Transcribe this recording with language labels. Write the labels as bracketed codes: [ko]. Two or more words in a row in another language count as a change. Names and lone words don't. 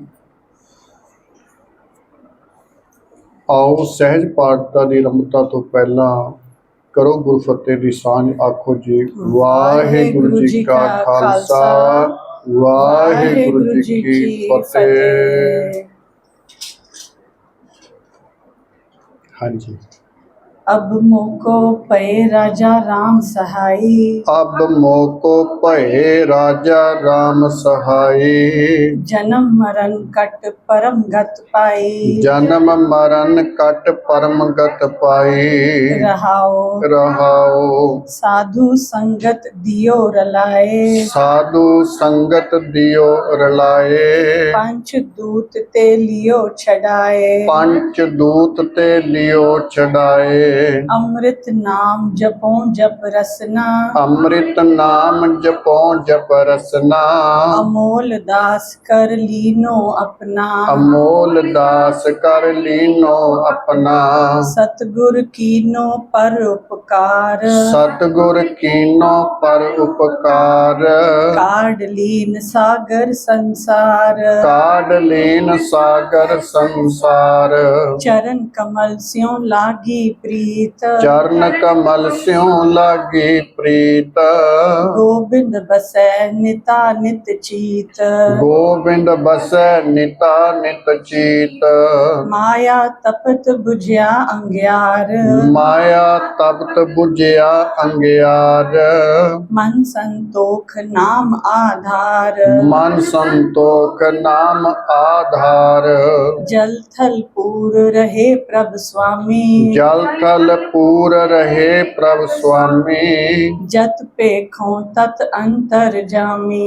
[pa] ਆਓ ਸਹਿਜ ਪਾਠ ਦੀ ਆਰੰਭਤਾ ਤੋਂ ਪਹਿਲਾਂ ਕਰੋ ਗੁਰਫਤਿਹ ਦੀ ਸਾਂਝ। ਆਖੋ ਜੀ ਵਾਹਿਗੁਰੂ ਜੀ ਕਾ ਖਾਲਸਾ, ਵਾਹਿਗੁਰੂ ਜੀ ਕੀ ਫਤਿਹ। ਹਾਂਜੀ। ਅਬ ਮੋਕਉ ਭਏ ਰਾਜਾ ਰਾਮ ਸਹਾਈ, ਅਬ ਮੋਕਉ ਭਏ ਰਾਜਾ ਰਾਮ ਸਹਾਈ। ਜਨਮ ਮਰਣ ਕਟਿ ਪਰਮ ਗਤਿ ਪਾਈ, ਜਨਮ ਮਰਣ ਕਟਿ ਪਰਮ ਗਤਿ ਪਾਈ। रहाओ रहाओ ਸਾਧੂ ਸੰਗਤਿ ਦੀਓ ਰਲਾਏ, ਸਾਧੂ ਸੰਗਤਿ ਦੀਓ ਰਲਾਏ। ਪੰਚ ਦੂਤ ਤੇ ਲੀਓ ਛਡਾਏ, ਪੰਚ ਦੂਤ ਤੇ ਲੀਓ ਛਡਾਏ। ਅੰਮ੍ਰਿਤ ਨਾਮੁ ਜਪਉ ਜਪੁ ਰਸਨਾ, ਅੰਮ੍ਰਿਤ ਨਾਮੁ ਜਪਉ ਜਪੁ ਰਸਨਾ। ਅਮੋਲ ਦਾਸੁ ਕਰਿ ਲੀਨੋ ਅਪਨਾ, ਅਮੋਲ ਦਾਸੁ ਕਰਿ ਲੀਨੋ ਅਪਨਾ। ਸਤਿਗੁਰ ਕੀਨੋ ਪਰ ਉਪਕਾਰੁ, ਸਤਿਗੁਰ ਕੀਨੋ ਪਰ ਉਪਕਾਰੁ। ਕਾਢਿ ਲੀਨ ਸਾਗਰ ਸੰਸਾਰ, ਕਾਢਿ ਲੀਨ ਸਾਗਰ ਸੰਸਾਰ। ਚਰਨ ਕਮਲ ਸਿਉ ਲਾਗੀ ਪ੍ਰੀਤਿ, ਚਰਨ ਕਮਲ ਸਿਉ ਲਾਗੀ ਪ੍ਰੀਤਿ। ਗੋਬਿੰਦੁ ਬਸੈ ਨਿਤਾ ਨਿਤ ਚੀਤ, ਗੋਬਿੰਦੁ ਬਸੈ ਨਿਤਾ ਨਿਤ ਚੀਤ। ਮਾਇਆ ਤਪਤਿ ਬੁਝਿਆ ਅੰਗਿਆਰੁ, ਮਾਇਆ ਤਪਤਿ ਬੁਝਿਆ ਅੰਗਿਆਰੁ। ਮਨਿ ਸੰਤੋਖੁ ਨਾਮੁ ਆਧਾਰੁ, ਮਨਿ ਸੰਤੋਖੁ ਨਾਮੁ ਆਧਾਰੁ। ਜਲਿ ਥਲਿ ਪੂਰਿ ਰਹੇ ਪ੍ਰਭ ਸੁਆਮੀ, ਜਲਿ ਥਲਿ ਪੂਰਿ ਰਹੇ ਪ੍ਰਭ ਸੁਆਮੀ। ਜਤ ਪੇਖਉ ਤਤ ਅੰਤਰਜਾਮੀ,